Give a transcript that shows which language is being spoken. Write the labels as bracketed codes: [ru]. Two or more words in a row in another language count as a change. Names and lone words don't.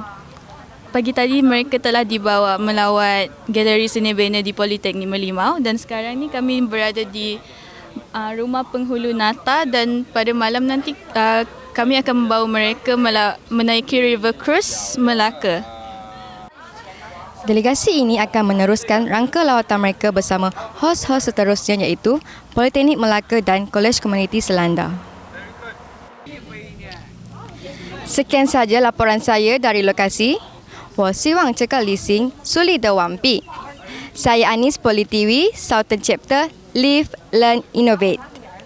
[ms] Pagi tadi mereka telah dibawa melawat galeri seni bina di Politeknik Merlimau dan sekarang ni kami berada di rumah penghulu Nata, dan pada malam nanti kami akan membawa mereka menaiki River Cruise Melaka. Delegasi ini akan meneruskan rangka lawatan mereka bersama hos-hos seterusnya iaitu Politeknik Melaka dan Kolej Komuniti Selanda. Sekian sahaja laporan saya dari lokasi. [zh] 我希望这个旅行顺利的完毕。 [ms] Saya Anis, Poly TV, Southern Chapter, [en] Live, Learn, Innovate.